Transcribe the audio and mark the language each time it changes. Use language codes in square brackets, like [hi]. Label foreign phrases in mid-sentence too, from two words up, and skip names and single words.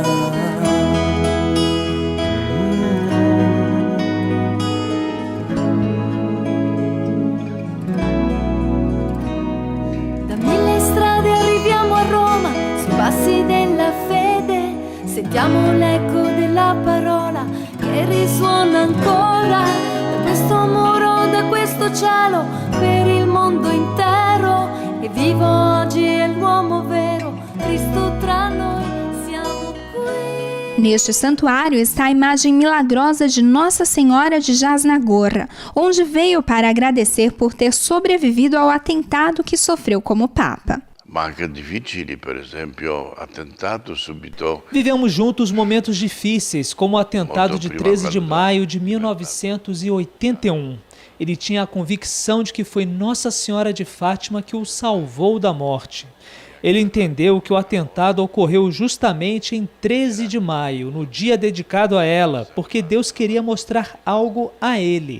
[it] Passi della fede, sentiamo l'eco della parola che risuona ancora da questo muro, da questo cielo, per il mondo intero. E vivo oggi è l'uomo vero, Cristo tra noi, siamo qui. [pt] Neste santuário está a imagem milagrosa de Nossa Senhora de Jasna-Góra, onde veio para agradecer por ter sobrevivido ao atentado que sofreu como Papa. [it] Ma anche difficili, per esempio, attentato subito. [pt] Vivemos juntos momentos difíceis, como o atentado de 13 de maio de 1981. Ele tinha a convicção de que foi Nossa Senhora de Fátima que o salvou da morte. Ele entendeu que o atentado ocorreu justamente em 13 de maio, no dia dedicado a ela, porque Deus queria mostrar algo a ele.